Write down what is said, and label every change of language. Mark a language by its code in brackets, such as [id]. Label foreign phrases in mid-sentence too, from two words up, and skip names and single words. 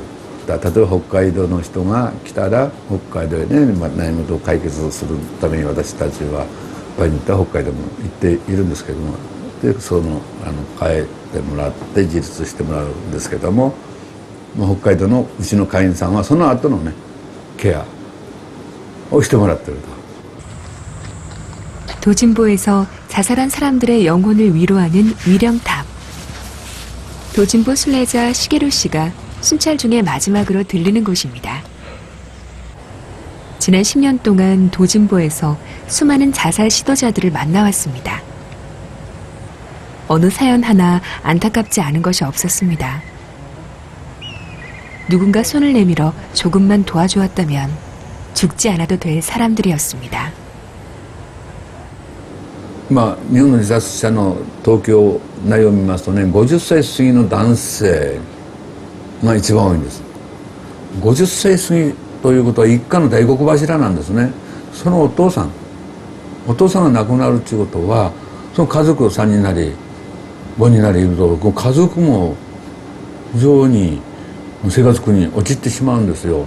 [ja] 例えば北海道の人が来たら北海道へね、悩み事を解決するために私たちは場合によっては北海道も行っているんですけども、で帰ってもらって自立してもらうんですけども、北海道のうちの会員さんはその後のねケアをしてもらってると。 [ko] 도진보에서 자살한 사람들의 영혼을 위로하는 위령탑. 도진보 순례자 시게루 씨가 순찰 중에 마지막으로 들르는 곳입니다. 지난 10년 동안 도진보에서 수많은 자살 시도자들을 만나왔습니다. 어느 사연 하나 안타깝지 않은 것이 없었습니다. 누군가 손을 내밀어 조금만 도와주었다면 죽지 않아도 될 사람들이었습니다. [ja] まあ、日本の自殺者の東京内容を見ますとね、50歳過ぎの男性が一番多いんです。50歳過ぎということは一家の大黒柱なんですね。そのお父さんが亡くなるということは、その家族3人なり5人なりいると、この家族も非常に生活苦に陥ってしまうんですよ。